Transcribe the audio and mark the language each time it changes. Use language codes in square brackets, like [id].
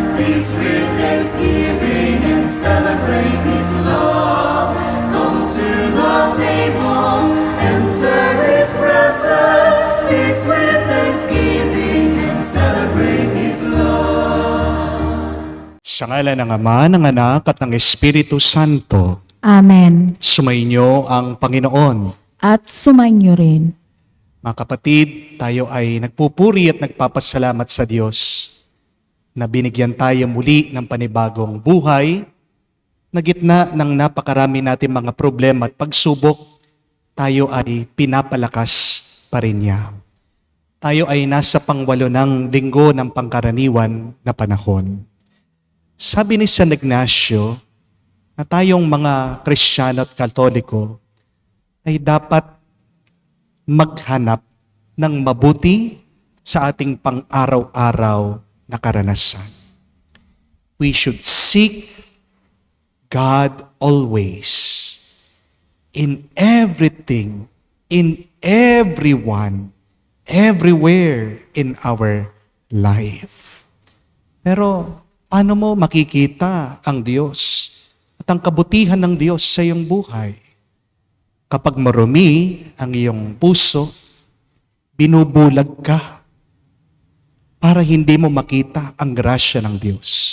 [en] Feast with thanksgiving and celebrate His love. Come to the table, enter His presence. Feast with thanksgiving and celebrate His love. [tl] Sa ngalan ng Ama, ng Anak, at ng Espiritu Santo, Amen. sumainyo ang Panginoon. At sumainyo rin. Mga kapatid, tayo ay nagpupuri at nagpapasalamat sa Diyos na binigyan tayo muli ng panibagong buhay na gitna ng napakarami natin mga problema at pagsubok, tayo ay pinapalakas pa rin niya. Tayo ay nasa pangwalo ng linggo ng pangkaraniwan na panahon. Sabi ni San Ignacio na tayong mga Kristiyano at Katoliko ay dapat maghanap ng mabuti sa ating pang-araw-araw na karanasan. [en] We should seek God always, in everything, in everyone, everywhere in our life. [tl] Pero paano mo makikita ang Diyos at ang kabutihan ng Diyos sa iyong buhay? Kapag marumi ang iyong puso, binubulag ka para hindi mo makita ang grasya ng Diyos.